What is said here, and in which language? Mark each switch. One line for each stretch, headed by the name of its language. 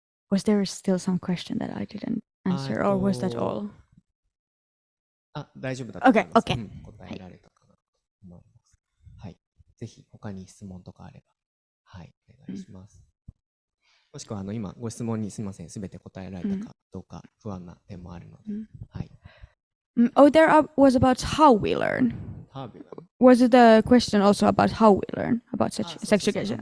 English: Was there still some question that I didn't answer, or was that all?
Japanese: 大丈夫だと思います。
English: Okay.
Japanese: 答えられたかなと思います。はい。ぜひ他に質問とかあれば、はい、お願いします。もしくは今ご質問にすみません、すべて答えられたかどうか不安な点もあるので、はい。
English: Oh, there was about how we learn. Was the question also about how we learn about sex education?